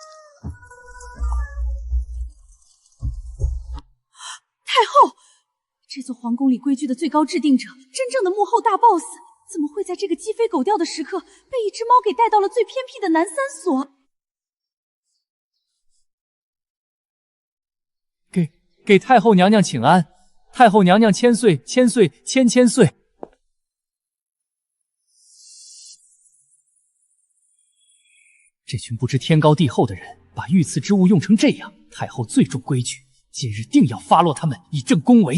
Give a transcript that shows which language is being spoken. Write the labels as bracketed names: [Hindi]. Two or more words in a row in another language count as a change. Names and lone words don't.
[Chinese] 太后，這這座皇宮裡規矩的最高制定者，真正的幕後大 boss，怎么会在这个鸡飞狗掉的时刻，被一只猫给带到了最偏僻的南三所？给太后娘娘请安，太后娘娘千岁千岁千岁。这群不知天高地厚的人，把御赐之物用成这样，太后最重规矩，今日定要发落他们，以正宫闱。